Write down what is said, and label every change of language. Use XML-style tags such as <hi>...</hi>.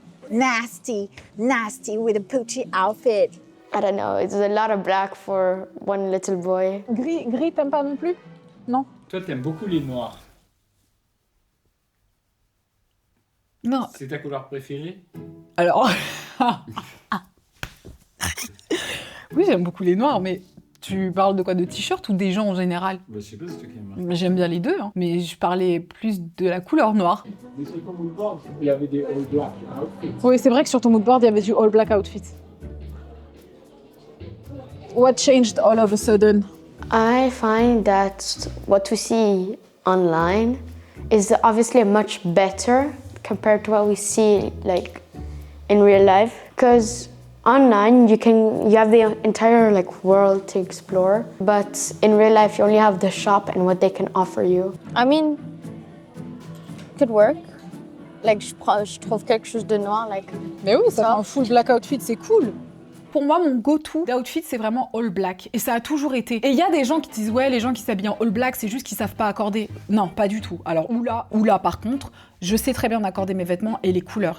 <en>Nasty, nasty with a poochie outfit. I don't know, it's a lot of black for one little boy.</en> <fr>Gris, t'aimes pas non plus? Non. Toi, t'aimes beaucoup les noirs. Non. C'est ta couleur préférée? Alors... oui, j'aime beaucoup les noirs, mais tu parles de quoi? De t-shirt ou des gens en général? Bah, je sais pas, c'est toi qui aimes. J'aime bien les deux, hein, mais je parlais plus de la couleur noire. Mais sur ton moodboard, il y avait des all black outfits. Oui, c'est vrai que sur ton moodboard, il y avait du all black outfit.</fr> <en>What changed all of a sudden? I find that what we see online is obviously much better compared to what we see like in real life. Because online you have the entire like world to explore, but in real life you only have the shop and what they can offer you. I mean, it could work.</en> <fr>Like je trouve quelque chose de noir, like. Mais oui, ça fait un full black outfit, c'est cool. Pour moi, mon go-to d'outfit, c'est vraiment all black. Et ça a toujours été. Et il y a des gens qui disent, ouais, les gens qui s'habillent en all black, c'est juste qu'ils savent pas accorder. Non, pas du tout. Alors, oula, par contre, je sais très bien accorder mes vêtements et les couleurs.</fr>